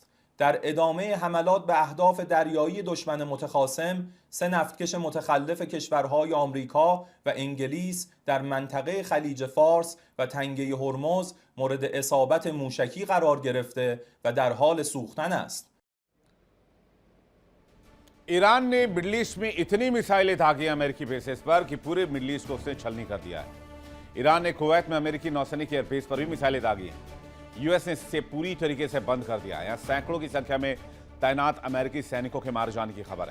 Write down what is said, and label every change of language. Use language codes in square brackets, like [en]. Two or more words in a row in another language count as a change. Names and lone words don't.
[fa] در ادامه حملات به اهداف دریایی دشمن متخاصم، 3 نفتکش متخلف کشورهای آمریکا و انگلیس در منطقه خلیج فارس و تنگه هرمز مورد اصابت موشکی قرار گرفته و در حال سوختن است. [hi] ईरान ने मिडिल ईस्ट में इतनी मिसाइलें दागी अमेरिकी बेसेस पर कि पूरे मिडिल ईस्ट को उसने छलनी कर दिया है। ईरान ने कुवैत में अमेरिकी नौसैनिक एयरबेस पर भी मिसाइलें दागी हैं। यूएस ने इसे पूरी तरीके से बंद कर दिया है। यहाँ सैकड़ों की संख्या में तैनात अमेरिकी सैनिकों के मारे जाने की खबर है।